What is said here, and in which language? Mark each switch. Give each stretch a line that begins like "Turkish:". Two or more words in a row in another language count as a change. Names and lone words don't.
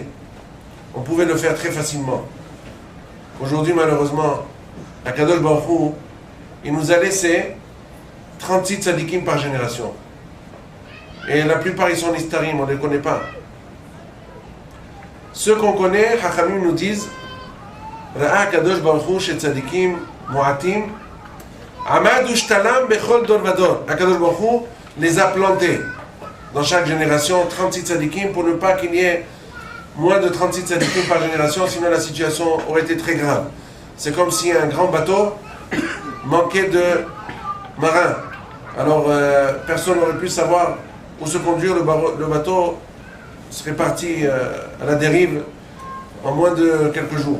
French: On pouvait le faire très facilement. Aujourd'hui, malheureusement,
Hebrew: הקדוש ברוך הוא,
French: il nous a laissé 36 tzadikim par génération. Et la plupart, ils sont nistarim, on ne les connaît pas. Ceux qu'on connaît, Chachamim nous disent,
Hebrew: ראה הקדוש ברוך הוא שצדיקים מועטים עמד ושתלן בכל דור ודור. הקדוש ברוך הוא
French: les a plantés dans chaque génération, 36 tzadikim, pour ne pas qu'il y ait moins de 36 tzadikim par génération, sinon la situation aurait été très grave. C'est comme si un grand bateau manquait de marins. Alors personne n'aurait pu savoir où se conduire, le bateau serait parti à la dérive en moins de quelques jours.